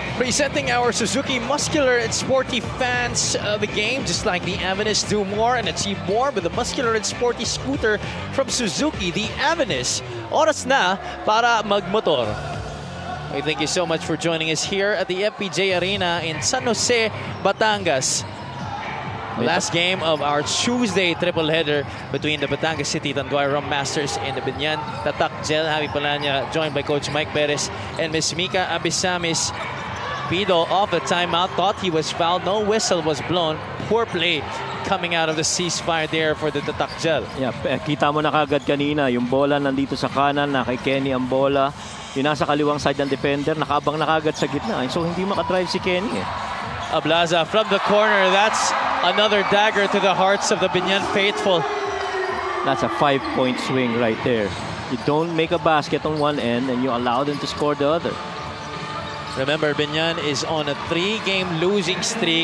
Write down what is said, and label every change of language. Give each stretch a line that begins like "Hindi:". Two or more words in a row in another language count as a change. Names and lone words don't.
English: Presenting our Suzuki muscular and sporty fans the game, just like the Avenus, do more and achieve more with the muscular and sporty scooter from Suzuki, the Avenus.
Filipino: Oras na para magmotor.
English: We thank you so much for joining us here at the FPJ Arena in San Jose, Batangas. Last game of our Tuesday triple header between the Batangas City Tanduay Rum Masters and the Biñan Tatak Gel. Javi Palanya joined by Coach Mike Perez and Miss Mika Abisamis. Pido off the timeout, thought he was fouled. No whistle was blown. Poor play coming out of the ceasefire there for the Tatak Gel. Yeah,
Filipino: kita mo na kagad kanina, yung bola nandito sa kanan, na kay Kenny ang bola. Yung nasa kaliwang side ng defender, nakaabang na kagad sa gitna. So hindi makadrive si Kenny.
English: Ablaza from the corner. That's another dagger to the hearts of the Biñan faithful. That's a 5-point swing right there. You don't make a basket on one end and you allow them to score the other. Remember, Biñan is on a 3-game losing streak.